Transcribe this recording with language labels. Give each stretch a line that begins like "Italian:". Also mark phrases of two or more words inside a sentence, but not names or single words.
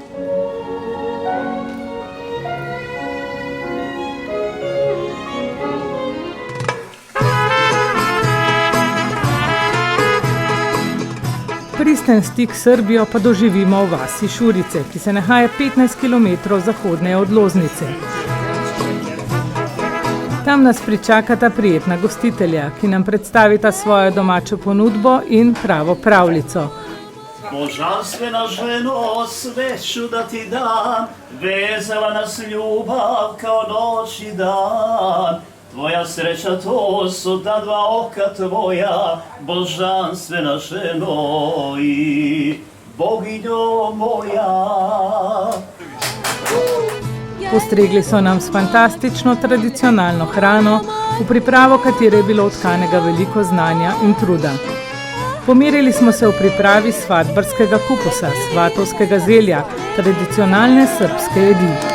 Slovenian: Pristen stik s Srbijo pa doživimo v vasi Šurice, ki se nahaja 15 km zahodneje od Loznice. Tam nas pričakata prijetna gostitelja, ki nam predstavita svojo domačo ponudbo in pravo pravljico.
Serbian: Božanstvena ženo, sveću da ti dam, vezala nas ljubav kao noć i dan. Tvoja sreća to su ta dva oka tvoja, božanstvena ženo i boginjo moja.
Slovenian: Postregli so nam s fantastično tradicionalno hrano, v pripravo katere je bilo vtkanega veliko znanja in truda. Pomerili smo se v pripravi svadbarskega kupusa, svatovskega zelja, tradicionalne srbske jedi.